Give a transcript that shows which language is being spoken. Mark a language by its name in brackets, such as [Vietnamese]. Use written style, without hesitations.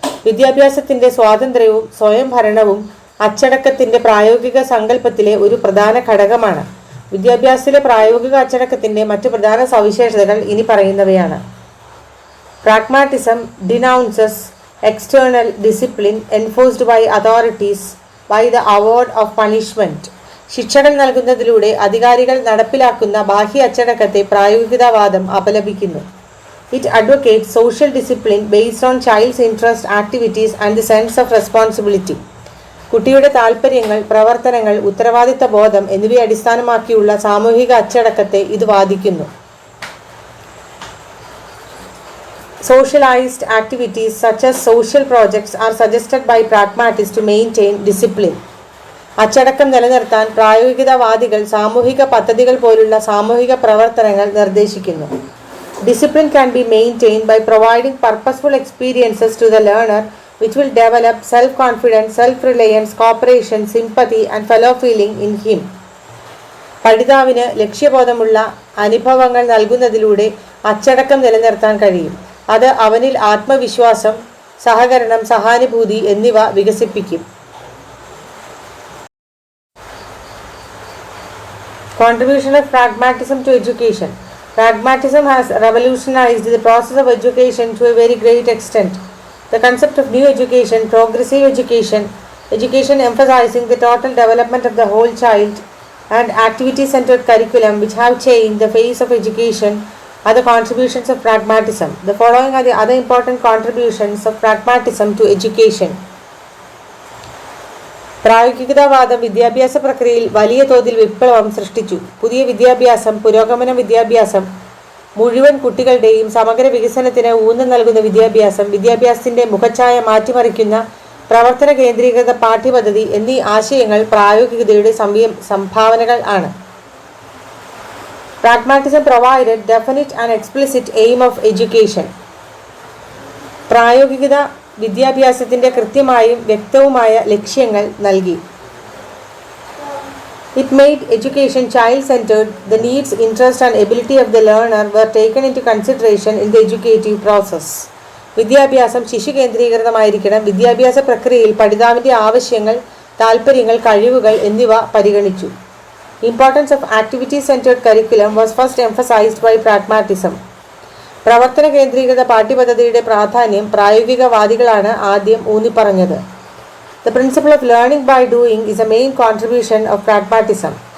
[Malayalam] വിദ്യാഭ്യാസത്തിൻ്റെ സ്വാതന്ത്ര്യവും സ്വയം ഭരണവും അച്ചടക്കത്തിൻ്റെ പ്രായോഗിക സങ്കല്പത്തിലെ ഒരു പ്രധാന ഘടകമാണ്. വിദ്യാഭ്യാസത്തിലെ പ്രായോഗിക അച്ചടക്കത്തിൻ്റെ മറ്റു പ്രധാന സവിശേഷതകൾ ഇനി പറയുന്നവയാണ്. [English] Pragmatism denounces external discipline enforced by authorities by the award of punishment. [Malayalam] ശിക്ഷകൾ നൽകുന്നതിലൂടെ അധികാരികൾ നടപ്പിലാക്കുന്ന ബാഹ്യ അച്ചടക്കത്തെ പ്രായോഗികവാദം അപലപിക്കുന്നു. [English] It advocates social discipline based on child's interest, activities and the sense of responsibility. [Malayalam] കുട്ടിയുടെ താൽപ്പര്യങ്ങൾ, പ്രവർത്തനങ്ങൾ, ഉത്തരവാദിത്ത ബോധം എന്നിവയെ അടിസ്ഥാനമാക്കിയുള്ള സാമൂഹിക അച്ചടക്കത്തെ ഇത് വാദിക്കുന്നു. [English] Socialized activities such as social projects are suggested by pragmatists to maintain discipline. [Malayalam] അച്ചടക്കം നിലനിർത്താൻ പ്രായോഗികവാദികൾ സാമൂഹിക പദ്ധതികൾ പോലുള്ള സാമൂഹിക പ്രവർത്തനങ്ങൾ നിർദ്ദേശിക്കുന്നു. [English] Discipline can be maintained by providing purposeful experiences to the learner which will develop self-confidence, self-reliance, cooperation, sympathy and fellow feeling in him. [Malayalam] പഠിതാവിന് ലക്ഷ്യബോധമുള്ള അനുഭവങ്ങൾ നൽകുന്നതിലൂടെ അച്ചടക്കം നിലനിർത്താൻ കഴിയും. അത് അവനിൽ ആത്മവിശ്വാസം, സഹകരണം, സഹാനുഭൂതി എന്നിവ വികസിപ്പിക്കും. [English] Contribution of pragmatism to education. Pragmatism has revolutionized the process of education to a very great extent. The concept of new education, progressive education, education emphasizing the total development of the whole child, and activity-centered curriculum which have changed the face of education are the contributions of pragmatism. The following are the other important contributions of pragmatism to education. [Malayalam] പ്രായോഗികതാവാദം വിദ്യാഭ്യാസ പ്രക്രിയയിൽ വലിയ തോതിൽ വിപ്ലവം സൃഷ്ടിച്ചു. പുതിയ വിദ്യാഭ്യാസം, പുരോഗമന വിദ്യാഭ്യാസം, മുഴുവൻ കുട്ടികളുടെയും സമഗ്ര വികസനത്തിന് ഊന്നൽ നൽകുന്ന വിദ്യാഭ്യാസം, വിദ്യാഭ്യാസത്തിന്റെ മുഖച്ഛായ മാറ്റിമറിക്കുന്ന പ്രവർത്തന കേന്ദ്രീകൃത പാഠ്യപദ്ധതി എന്നീ ആശയങ്ങൾ പ്രായോഗികതയുടെ സംഭാവനകൾ ആണ്. [English] Pragmatism provided definite and explicit aim of education. [Malayalam] പ്രായോഗികത വിദ്യാഭ്യാസത്തിന്റെ കൃത്യമായും വ്യക്തവുമായ ലക്ഷ്യങ്ങൾ നൽകി. [English] It made education child-centered. The needs, interest and ability of the learner were taken into consideration in the educative process. [Malayalam] വിദ്യാഭ്യാസം ശിശു കേന്ദ്രീകൃതമായിരിക്കണം. വിദ്യാഭ്യാസ പ്രക്രിയയിൽ പഠിതാവിന്റെ ആവശ്യങ്ങൾ, താൽപ്പര്യങ്ങൾ, കഴിവുകൾ എന്നിവ പരിഗണിച്ചു. [English] Importance of activity-centered curriculum was first emphasized by pragmatism. [Malayalam] പ്രവർത്തന കേന്ദ്രീകൃത പാഠ്യപദ്ധതിയുടെ പ്രാധാന്യം പ്രായോഗികവാദികളാണ് ആദ്യം ഊന്നിപ്പറഞ്ഞത്. [English] The principle of learning by doing is a main contribution of pragmatism.